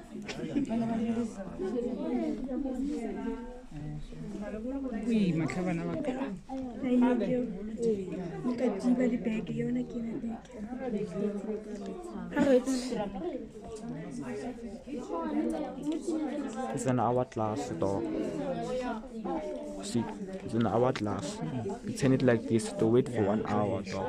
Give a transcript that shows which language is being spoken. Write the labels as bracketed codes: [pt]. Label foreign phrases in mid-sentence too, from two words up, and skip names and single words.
[tn] Ui, matlhabana ba ka. [en] It's an hourglass dog. See, it's an hourglass. You turn it like this to wait for 1 hour, dog.